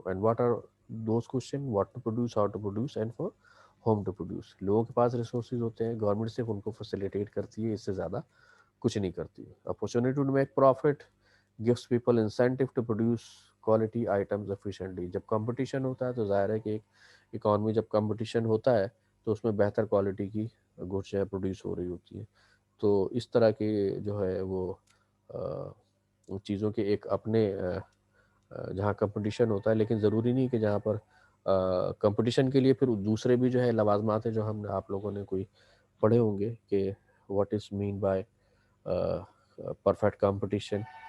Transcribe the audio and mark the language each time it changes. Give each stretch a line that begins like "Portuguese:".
English: And what are those question? What to produce, how to produce, and for whom to produce.
Urdu: لوگوں کے پاس resources ہوتے ہیں، government صرف ان کو فیسیلیٹیٹ کرتی ہے، اس سے زیادہ کچھ نہیں کرتی.
English: Opportunity to make profit gives people incentive to produce quality items efficiently.
Urdu: جب کمپٹیشن ہوتا ہے تو ظاہر ہے کہ ایک اکانومی جب کمپٹیشن ہوتا ہے تو اس میں بہتر کوالٹی کی گڈس پروڈیوس ہو رہی ہوتی ہے. تو اس طرح کے جو ہے وہ چیزوں کے ایک اپنے جہاں کمپٹیشن ہوتا ہے، لیکن ضروری نہیں کہ جہاں پر کمپٹیشن کے لیے پھر دوسرے بھی جو ہے لوازمات ہیں جو ہم آپ لوگوں نے کوئی پڑھے ہوں گے کہ
English: What is mean by perfect competition.